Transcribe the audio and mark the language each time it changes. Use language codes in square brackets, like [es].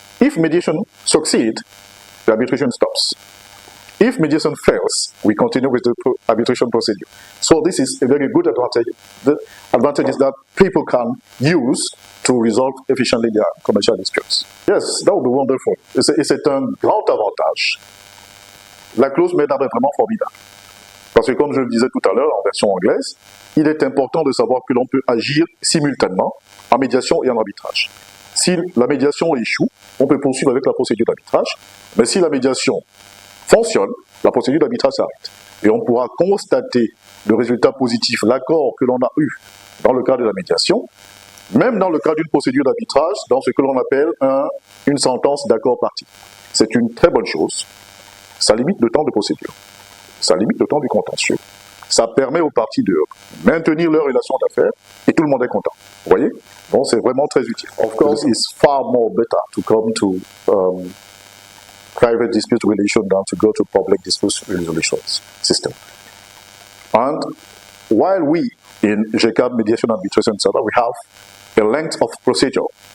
[en] If mediation succeeds, the arbitration stops. If mediation fails, we continue with the arbitration procedure. So this is a very good advantage. The advantage is that people can use to resolve efficiently their commercial disputes. Yes, that would be wonderful. [fr] C'est un grand avantage. La clause made-up est vraiment formidable. Parce que comme je le disais tout à l'heure en version anglaise, il est important de savoir que l'on peut agir simultanément en médiation et en arbitrage. Si la médiation échoue, on peut poursuivre avec la procédure d'arbitrage, mais si la médiation fonctionne, la procédure d'arbitrage s'arrête. Et on pourra constater le résultat positif, l'accord que l'on a eu dans le cadre de la médiation, même dans le cadre d'une procédure d'arbitrage, dans ce que l'on appelle une sentence d'accord parti. C'est une très bonne chose. Ça limite le temps de procédure. Ça limite le temps du contentieux. Ça permet aux parties de maintenir leur relation d'affaires et tout le monde est content. Vous voyez? Donc c'est vraiment très utile. [en] Of course, it's far more better to come to private dispute resolution than to go to public dispute resolution system. And while we in GECAM Mediation and Arbitration Center, we have a length of procedure.